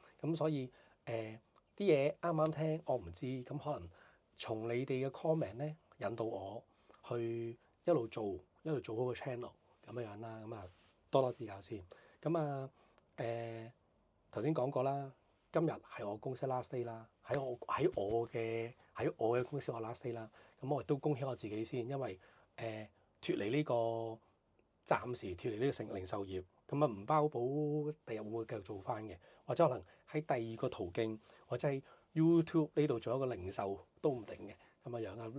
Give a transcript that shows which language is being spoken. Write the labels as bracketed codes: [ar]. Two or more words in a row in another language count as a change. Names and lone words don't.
[yue] 咁所以啲嘢啱唔啱聽我唔知，咁可能從你哋嘅 comment 咧引導我去一路做好個 channel 咁樣樣啦。咁啊多多指教先。咁啊頭先講過啦，今日係我公司 [en] last day [yue] 啦，喺我嘅公司我 [en] last day [yue] 啦。咁我亦都恭喜我自己先，因為脫離呢個暫時脫離呢個零售業，咁啊唔包保第日會唔會繼續做翻嘅，或者可能喺第二個途徑，或者喺 YouTube 呢度做一個零售都唔定嘅咁樣啊。